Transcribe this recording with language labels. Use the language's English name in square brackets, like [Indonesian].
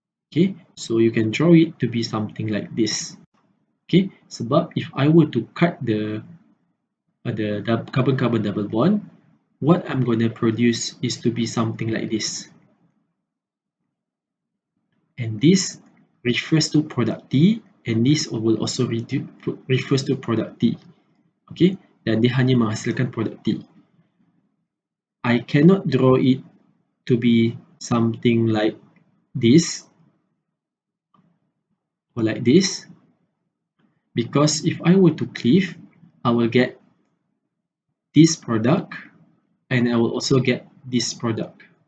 [English] Okay, so you can draw it to be something like this. Okay, sebab if I were to cut the carbon-carbon double bond, what I'm going to produce is to be something like this. And this refers to product T, and this will also refers to product T. [Malay] Okay, dan dia hanya menghasilkan produk T. [English] I cannot draw it to be something like this or like this, because if I were to cleave, I will get this product and I will also get this product.